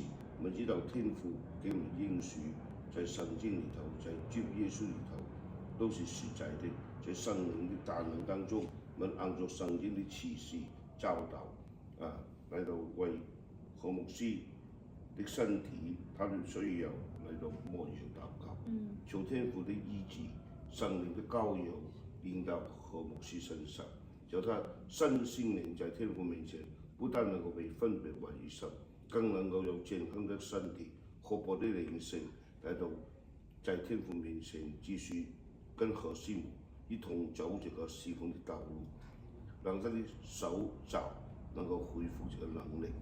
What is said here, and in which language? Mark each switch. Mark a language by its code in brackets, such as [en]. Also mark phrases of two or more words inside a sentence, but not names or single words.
[zh] 我们知道天父给我们应许，在圣经里头，在救耶稣里头，都是实在的。在圣灵的大能当中，我们按照圣经的启示教导来到为何牧師的身體，他的需要嚟到牧養禱告，求天父的醫治、聖靈的膏油臨到何牧師身上，叫他身心靈在天父面前，不但能夠被分別為聖，更能夠有健康的身體、活潑的靈性嚟到在天父面前繼續跟何師母一同走這個侍奉的道路，讓他的手腳能夠恢復這個能力。